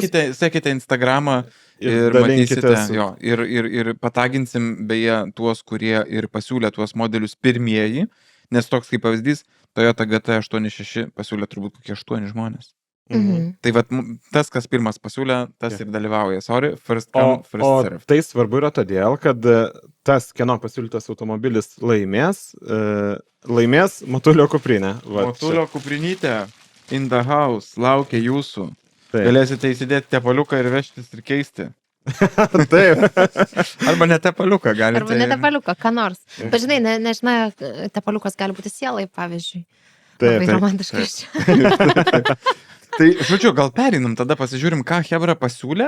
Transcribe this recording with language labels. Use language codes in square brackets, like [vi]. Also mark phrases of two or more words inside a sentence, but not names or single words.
[lt] Sekite Instagramą ir matysite, jo, ir pataginsim beje tuos, kurie ir pasiūlė tuos modelius pirmieji, nes toks kaip pavyzdys, Toyota GT86 pasiūlė turbūt kokie 8 žmonės. Tai vat, tas, kas pirmas pasiūlė, tas ir dalyvauja. [en] Sorry, first come, first serve. [lt] Tai svarbu yra todėl, kad tas, kieno pasiūlytas automobilis laimės Motulio kuprinę. Motulio kuprinytė [en] in the house [lt] laukia jūsų. Taip. Galėsite įsidėti tepaliuką ir vežtis ir keisti. Taip. Arba ne tepaliuką galite. Arba ne tepaliuką, ką nors. Bet žinai, nežinai, tepaliukas gali būti sielai, pavyzdžiui. Taip, Labai romantiškai. Tai, žodžiu, gal perinam, tada pasižiūrim, ką Hebra pasiūlė.